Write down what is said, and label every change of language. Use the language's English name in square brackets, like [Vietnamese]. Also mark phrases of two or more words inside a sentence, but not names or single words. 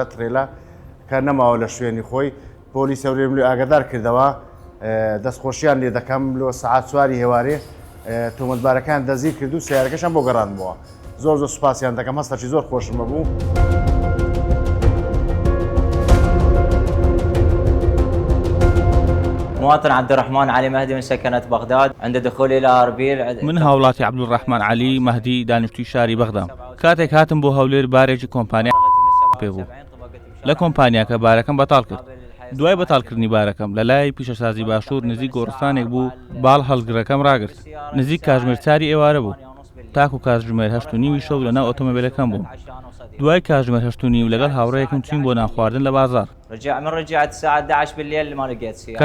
[Central Kurdish] ترێلا کە نەماوە لە شوێنی خۆی پۆلیس هەولێرم لێ ئاگدار کردەوە دەستخۆشییان لێ دەکەم لۆ سەعات سواری هێوارێ تۆمەتبارەکان دەزیر کرد و سیارەکەشان بۆ گەڕاندبووە زۆر سوپاسیان دەکەم هەستاچی زۆر خۆشمە بوو. [Arabic] مواطن عبد الرحمن علي مهدي من سكنة بغداد عند دخولي إلى أربيل [Central Kurdish] من هاوڵاتی عەبدوڵڕەحمان عەلی مەهدی دانیشتووی شاری بەغدام کاتێک هاتم بۆ هەولێر بارێکی کۆمپانیا پێ بوو لە کۆمپانیاکە بارەکەم بەتاڵ کرد دوای بەتاڵکردنی بارەکەم لە لای پیشەسازی باشوور نزیک گۆڕستانێک بوو باڵ هەڵگرەکەم ڕاگرت نزیک کاتژمێر 4 ئێوارە بوو تاکو کاتژمێر 8:30 شەو لەناو ئۆتۆمۆبیلەکەم بووم دوای کاتژمێر 8:30 لەگەڵ هاوڕێیەکم چوین بۆ نانخواردن لە بازار [Arabic] رجعت الساعة 11 بالليل ما لقيت سيارة